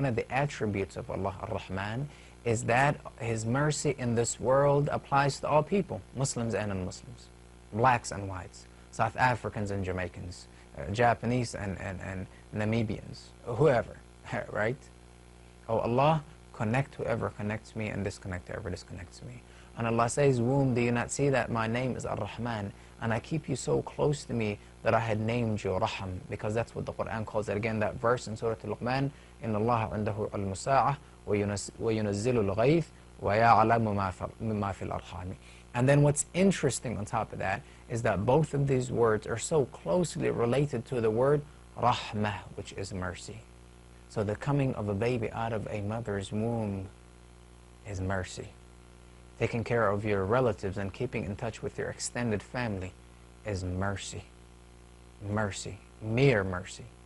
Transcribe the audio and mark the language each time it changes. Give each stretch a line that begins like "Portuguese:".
English: One of the attributes of Allah, Ar-Rahman, is that His mercy in this world applies to all people, Muslims and non-Muslims, blacks and whites, South Africans and Jamaicans, Japanese and Namibians, whoever, right? Oh Allah, connect whoever connects me and disconnect whoever disconnects me. And Allah says, "Womb, do you not see that my name is Ar-Rahman, and I keep you so close to me that I had named you Raham," because that's what the Quran calls it. Again, that verse in Surah Al-Luqman,
Arabic: إِنَّ اللَّهَ عِنْدَهُ عِلْمُ السَّاعَةِ وَيُنَزِّلُ الْغَيْثِ وَيَعْلَمُ مَا فِي الْأَرْحَامِ.
English: And then what's interesting on top of that is that both of these words are so closely related to the word Rahmah, which is mercy. So the coming of a baby out of a mother's womb is mercy. Taking care of your relatives and keeping in touch with your extended family is mercy. Mercy. Mere mercy.